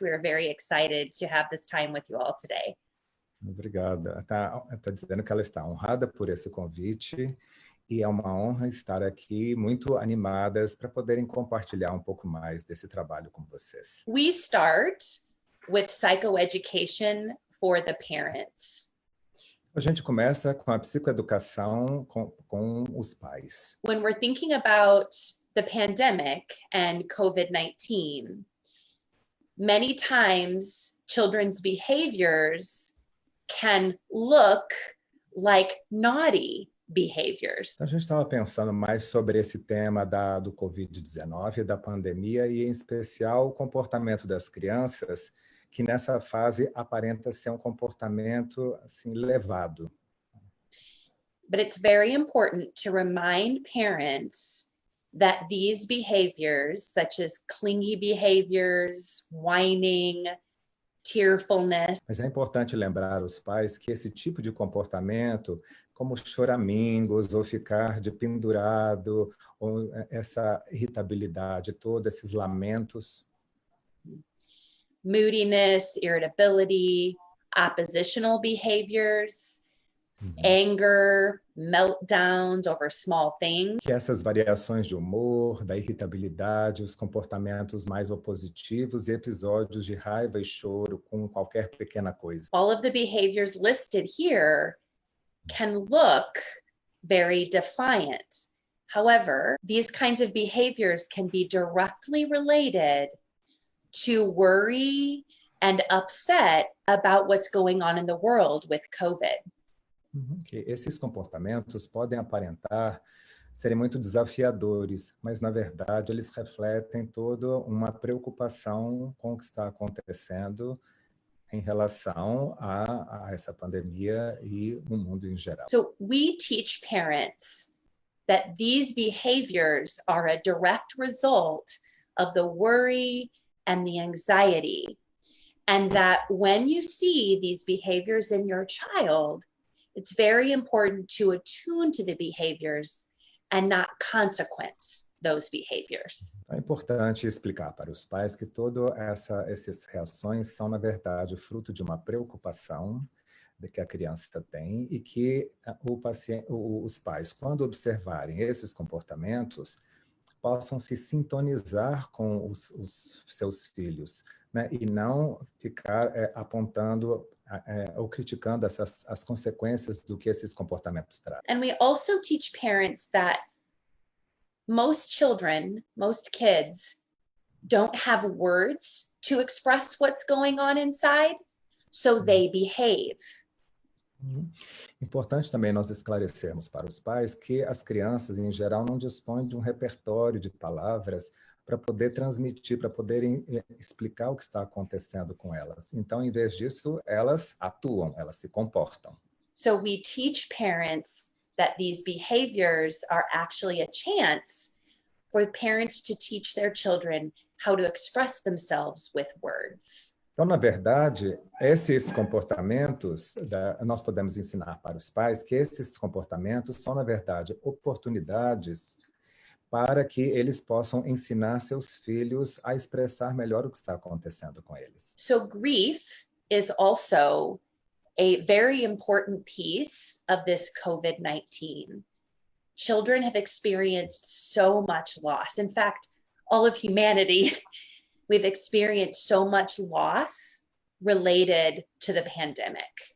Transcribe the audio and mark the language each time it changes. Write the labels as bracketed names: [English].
[English] We are very excited to have this time with you all today. [Portuguese] Obrigada. Está dizendo que ela está honrada por esse convite e é uma honra estar aqui, muito animadas para poderem compartilhar um pouco mais desse trabalho com vocês. [English] We start with psychoeducation for the parents. [Portuguese] A gente começa com a psicoeducação com os pais. [English] When we're thinking about the pandemic and COVID-19, many times children's behaviors can look like naughty behaviors. [Portuguese] A gente estava pensando mais sobre esse tema do Covid19, da pandemia, e em especial o comportamento das crianças, que nessa fase aparenta ser um comportamento assim, levado. [English] But it's very important to remind parents that these behaviors, such as clingy behaviors, whining, tearfulness. [Portuguese] Mas é importante lembrar os pais que esse tipo de comportamento, como choramingos, ou ficar de pendurado, ou essa irritabilidade, todos esses lamentos, [English] moodiness, irritability, oppositional behaviors, anger, meltdowns over small things. [Portuguese] Que essas variações de humor, da irritabilidade, os comportamentos mais opositivos e episódios de raiva e choro com qualquer pequena coisa. [English] All of the behaviors listed here can look very defiant. However, these kinds of behaviors can be directly related to worry and upset about what's going on in the world with COVID. [Portuguese] Esses comportamentos podem aparentar serem muito desafiadores, mas, na verdade, eles refletem toda uma preocupação com o que está acontecendo em relação a essa pandemia e o mundo em geral. [English] So we teach parents that these behaviors are a direct result of the worry and the anxiety. And that when you see these behaviors in your child, it's very important to attune to the behaviors and not consequence those behaviors. [Portuguese] É importante explicar para os pais que todas essas reações são, na verdade, fruto de uma preocupação que a criança tem e que os pais, quando observarem esses comportamentos, possam se sintonizar com os seus filhos, né? E não ficar apontando ou criticando as consequências do que esses comportamentos trazem. [English] And we also teach parents that most children, most kids, don't have words to express what's going on inside, so they behave. [Portuguese] Importante também nós esclarecermos para os pais que as crianças, em geral, não dispõem de um repertório de palavras para poder transmitir, para poderem explicar o que está acontecendo com elas. Então, em vez disso, elas atuam, elas se comportam. [English] So we teach parents that these behaviors are actually a chance for parents to teach their children how to express themselves with words. [Portuguese] Então, na verdade, esses comportamentos, nós podemos ensinar para os pais que esses comportamentos são, na verdade, oportunidades para que eles possam ensinar seus filhos a expressar melhor o que está acontecendo com eles. [English] So grief is also a very important piece of this COVID-19. Children have experienced so much loss. In fact, all of humanity we've experienced so much loss related to the pandemic.